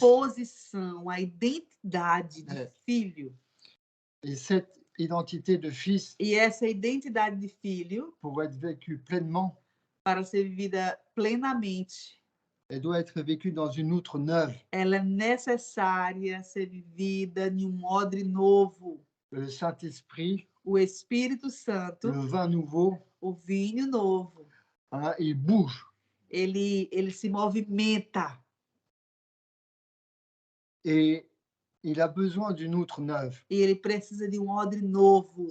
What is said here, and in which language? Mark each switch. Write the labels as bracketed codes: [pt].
[pt] Posição, a identidade de filho. [fr] Et cette identité de fils, [pt] e essa identidade de filho, [fr] pour être vécue pleinement, [pt] para ser vivida plenamente, [fr] elle doit être vécue dans une outre neuve. [pt] Ela é necessária ser vivida em um odre novo. [fr] Le Saint-Esprit, [pt] o Espírito Santo, [fr] le vin nouveau, [pt] o vinho novo, [fr] il bouge. [pt] Ele se movimenta. [fr] Et il a besoin d'une outre neuve. [pt] E ele precisa de um odre novo.